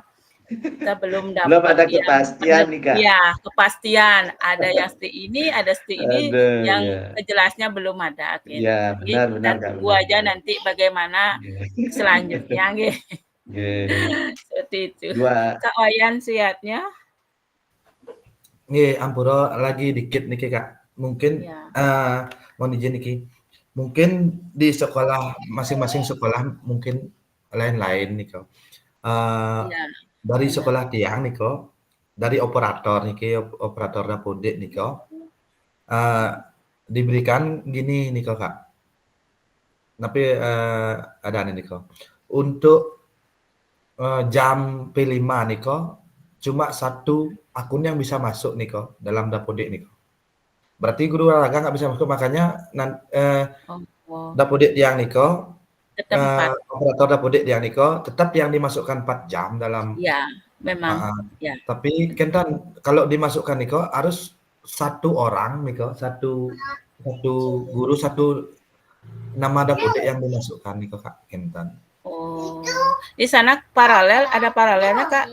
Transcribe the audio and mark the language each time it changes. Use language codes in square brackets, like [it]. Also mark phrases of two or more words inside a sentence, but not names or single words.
[id] Kita belum dapat belum ada kepastian nih Kak. Ya, kepastian. Ada yang seperti ini, ada seperti ini, yang jelasnya belum ada. Iya, benar kita tunggu aja nanti bagaimana selanjutnya gitu. Seperti itu. Kak Wayan siatnya. Nggih, ampura lagi dikit niki Kak. Mungkin mohon izin niki. Mungkin di sekolah masing-masing sekolah mungkin lain-lain niko. Dari sekolah tiang niko, dari operator niki, operator Dapodik niko, diberikan gini niko Kak. Tapi ada nih niko. Untuk jam P5 niko, cuma 1 akun yang bisa masuk niko dalam Dapodik niko. Berarti guru olahraga nggak bisa masuk, makanya Dapodik tiang niko, operator Dapodik tiang niko tetap yang dimasukkan 4 jam dalam. Ya, memang. Ya. Tapi kan kalau dimasukkan niko harus 1 orang niko, satu guru 1 nama Dapodik yang dimasukkan niko Kak Kentan. Oh, di sana paralel, ada paralelnya Kak?